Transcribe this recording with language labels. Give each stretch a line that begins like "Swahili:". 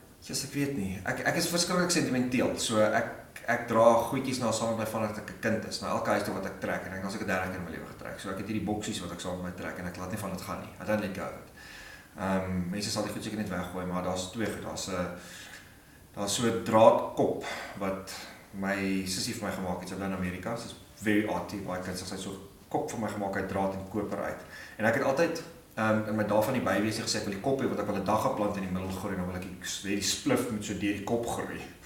Afrikaans: Ek weet nie. Ek is verskriklik sentimenteel. So ek dra goedjies na saam met my vanaf ek 'n kind is. Na elke huis toe wat ek trek en ek was ek 'n derde keer in my lewe getrek. So ek het hierdie boksies wat ek saam met my trek en ek laat nie van dit gaan nie.
English: I don't let go of it.
Afrikaans: Mense sal dit goed seker net weggooi, maar daar's twee goed. Daar's so 'n draadkop wat my sussie vir my gemaak het. Sy bly in Amerika. Sy's
English: very arty,
Afrikaans: baie kunstig. Sy het so 'n kop vir my gemaak uit draad en koper uit. En ek het altyd En my daar van die bywees gesê ek wil die kop hê want ek wil 'n daggeplant in die middel groei en dan wil ek die spliff moet so deur die kop groei.